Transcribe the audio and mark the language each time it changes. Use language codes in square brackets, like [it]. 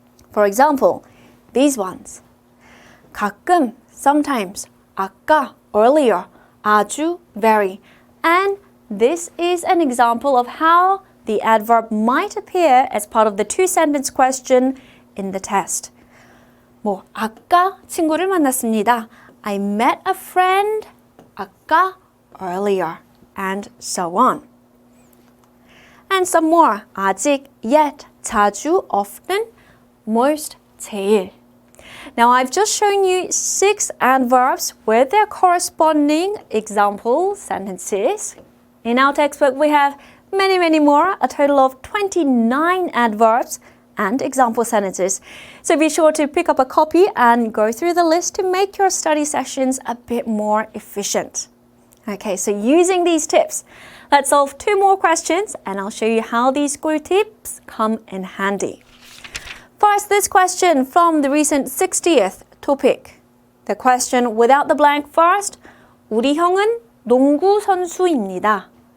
[en] For example, these ones. 가끔, sometimes, 아까, earlier, 아주, very. And this is an example of how the adverb might appear as part of the 2-sentence question in the test. [ko] 뭐, 아까 친구를 만났습니다. [en] I met a friend 아까 earlier, and so on. And some more. 아직, yet, 자주, often, most, 제일. Now I've just shown you 6 adverbs with their corresponding example sentences. In our textbook we have many more, a total of 29 adverbs and example sentences. So be sure to pick up a copy and go through the list to make your study sessions a bit more efficient. Okay, so using these tips, let's solve 2 more questions and I'll show you how these 꿀 tips come in handy. First, this question from the recent 60th topic. The question without the blank first. [ko] 우리 형은 농구 선수입니다.